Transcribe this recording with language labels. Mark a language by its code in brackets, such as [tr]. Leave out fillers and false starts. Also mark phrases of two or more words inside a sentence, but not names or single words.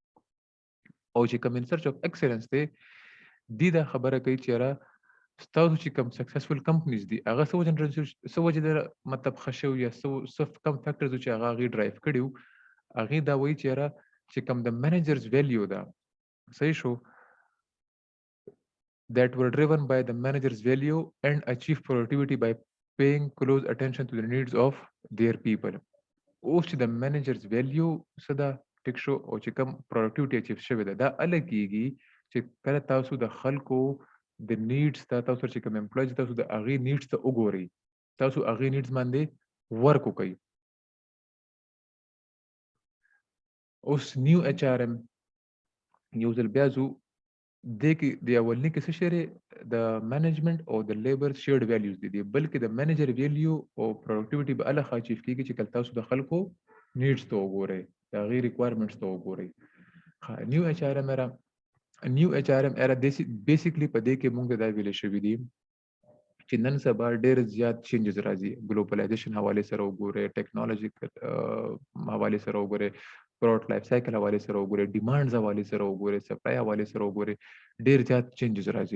[ps] او چې کوم ان سرچ اف ایکسلنس دی دې دا خبره کوي چې یاره ستاسو چې کوم [en] successful companies [ps] دي هغه څه وجې د مطلب ښه شوي یا څه کم فیکټرز چې هغه هغې ډرایو کړي وو، هغې دا وایي چې یاره چې کوم د [en] manager's value [ps] ده، صحیح شو، [en] that were driven by the manager's value and achieve productivity by paying close attention to the needs of their people. [ps] اوس چې د [en] manager's value [ps] څه ده ټیک شو، او چې کوم [en] productivity achieve [ps] شوې ده دا هله کېږي چې کله تاسو د خلکو د نیډس ته تاسو چې کوم امپلویز تاسو د هغې نیډس ته وګورئ، تاسو هغې نیډس باندې ورک وکړئ. اوس [en] new HRM [ps] یو ځل بیا ځو دې کې د اولني کې څه شی د منیجمنټ او د [en] labor shared values [ps] دي، بلکې د [en] manager value [ps] او پروډکټیوټي به هله ښه اچیو کېږي چې کله تاسو د خلکو نیډس ته وګورئ، د هغې ریکوایرمنټس ته وګورئ. [en] new HRM era [ps] بیسیکلی په دې کې موږ دا ویلی شوي دي چې نن سبا ډېر زیات چینجز راځي، ګلوبلایزیشن حوالې سره وګورئ، ټیکنالوژي حوالې سره وګورئ، [en] product life cycle [ps] حوالې سره وګورئ، ډیمانډز حوالې سره وګورئ، سپلای حوالې سره وګورئ، ډېر زیات چینجز راځي.